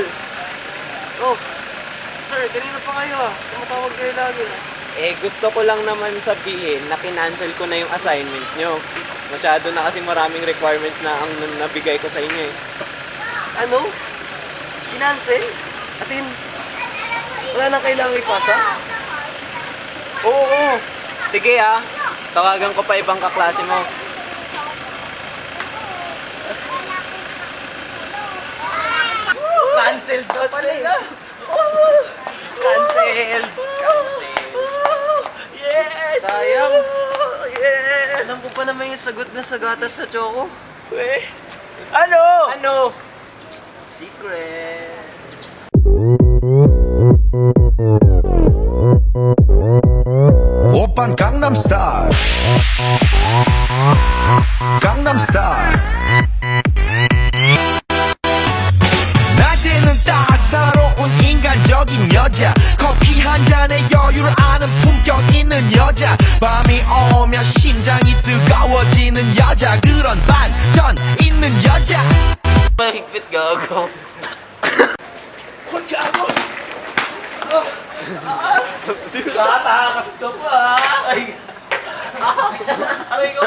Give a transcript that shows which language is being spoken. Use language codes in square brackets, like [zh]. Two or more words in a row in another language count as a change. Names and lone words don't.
[tl] Oh, sir, kanina pa kayo ah. Tumatawag kayo lagi. Eh, gusto ko lang naman sabihin na kinancel ko na yung assignment nyo. Masyado na kasi maraming requirements na ang nabigay ko sa inyo eh. Ano? Kinancel? As in, wala nang kailangan ipasa? Oo. Sige ah, tawagan ko pa ibang kaklase mo. Cancelled ka pala eh. Cancelled! Yes! Sayang. Yes! Alam ko pa naman yung sagot na sa gatas sa choco. Ano? Ano? Secret. [ko] 오빤 강남스타일 강남스타일 낮에는 따사로운 인간적인 여자 커피 한 잔에 여유를 아는 품격 있는 여자 밤이 오면 심장이 뜨거워지는 여자 그런 반전 있는 여자 [tl] Mahigpit gago. Tatakas ka pa! Ay!